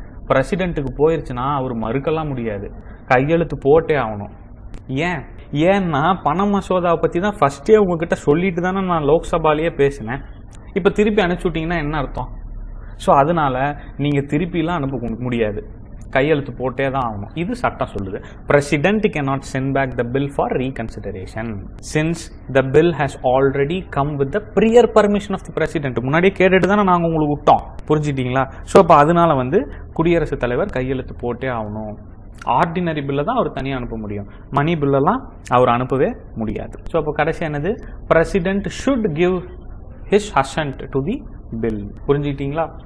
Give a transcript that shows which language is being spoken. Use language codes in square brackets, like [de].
[ta] பிரசிடென்ட்டுக்கு போயிருச்சுன்னா அவர் மறுக்கலாம் முடியாது, கையெழுத்து போட்டே ஆகணும். ஏன்னா பண மசோதாவை பற்றி தான் ஃபஸ்ட்டே உங்ககிட்ட சொல்லிட்டு தானே நான் லோக்சபாலேயே பேசினேன். இப்போ திருப்பி அனுப்பிச்சி விட்டிங்கன்னா என்ன அர்த்தம்? ஸோ அதனால நீங்கள் திருப்பிலாம் அனுப்ப முடியாது, கையெழுத்து போட்டே தான் ஆகணும். இது சட்டம் சொல்லுது. [en] President cannot send back the bill for reconsideration since the bill has already come with the prior permission of the president. [ta] முன்னாடியே கேட்டுட்டு தானே நாங்கள் உங்களுக்கு விட்டோம். புரிஞ்சுட்டீங்களா? ஸோ இப்போ அதனால வந்து குடியரசுத் தலைவர் கையெழுத்து போட்டே ஆகணும். ஆர்டினரி பில்லை தான் அவர் தனியாக அனுப்ப முடியும். மணி பில்லெல்லாம் அவர் அனுப்பவே முடியாது. ஸோ அப்போ கடைசி என்னது? [en] President should give his assent to the bill. [ta] புரிஞ்சுக்கிட்டீங்களா?